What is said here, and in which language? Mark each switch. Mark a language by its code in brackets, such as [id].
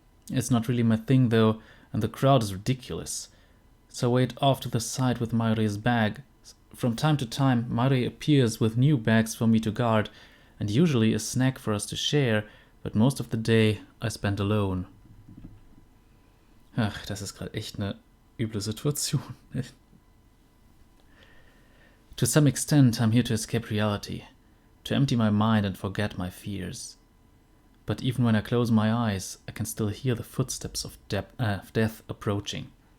[en] It's not really my thing though, and the crowd is ridiculous. So I wait off to the side with Mayuri's bag. From time to time Mayuri appears with new bags for me to guard, and usually a snack for us to share, but most of the day I spend alone. [de] Ach, das ist gerade echt eine üble Situation. [en] To some extent, I'm here to escape reality, to empty my mind and forget my fears. But even when I close my eyes, I can still hear the footsteps of death approaching.